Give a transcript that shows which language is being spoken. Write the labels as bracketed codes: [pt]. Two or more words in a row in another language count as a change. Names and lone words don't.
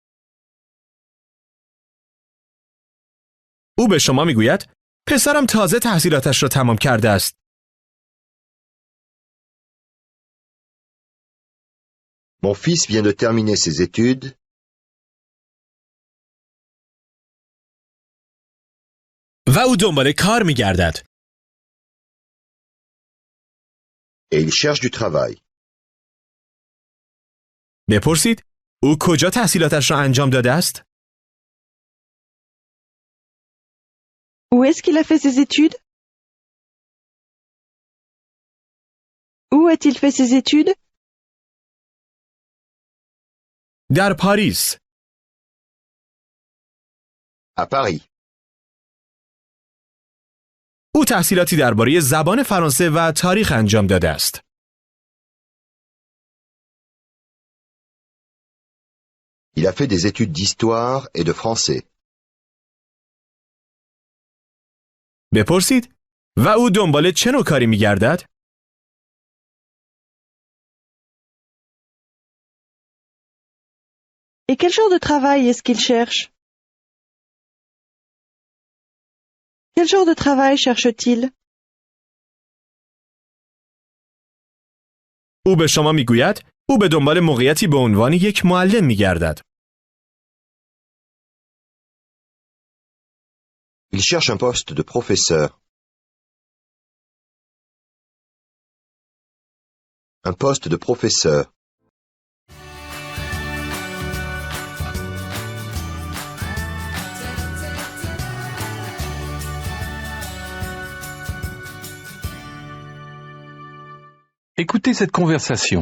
[fa] او به شما می گوید پسرم تازه تحصیلاتش را تمام کرده است. [fr] Mon fils vient de terminer ses études. [fa] و او دنبال کار می گردد. [fr] Et il cherche du travail. [fa] بپرسید او کجا تحصیلاتش را انجام داده است؟ [fr] Où est-ce qu'il a fait ses études? Où a-t-il fait ses études? [fa] در پاریس. [fr] À Paris. [fa] او تحصیلاتی درباره زبان فرانسه و تاریخ انجام داده است. [fr] Il a fait des études d'histoire et de français. [fa] بپرسید و او دنبال چه نوع کاری می گردد؟ [fr] Et quel genre de travail est-ce qu'il cherche? Quel genre de travail cherche-t-il? [fa] او به شما می گوید او به دنبال موقعیتی به عنوان یک معلم می گردد. [fr] Il cherche un poste de professeur. Un poste de professeur. Écoutez cette conversation.